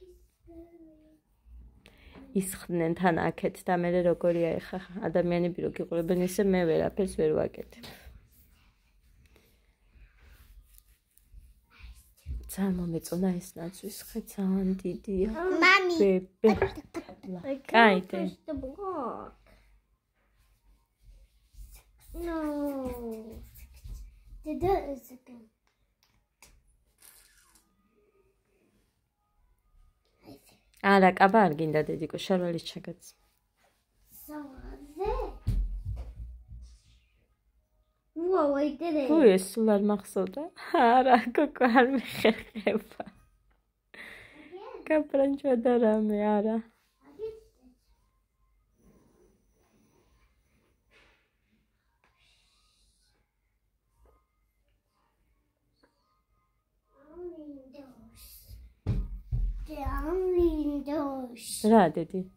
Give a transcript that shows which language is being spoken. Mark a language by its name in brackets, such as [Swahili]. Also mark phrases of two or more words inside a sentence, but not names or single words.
[Georgian] ისხდნენ თან აქეთ და მე როგორია ეხა ადამიანები რო გიყურებენ ისე მე ვერაფერს ვერ ვაკეთებ. ძალიან მომეწონა ეს ნაცვის ხე ძალიან დიდია. [English] Mommy. [Georgian] კაი დე. [English] No. Did that is again. [Georgian] არა, კაბა არ გინდა დედიკო, შარვალის ჩაგაც. [English] So there. Whoa, I did it. [Georgian] Უ ეს სულ არ მახსოვდა? არა, გოგო არ მიხერხება. კაპრანჭვა და რამე, არა. რა დედი?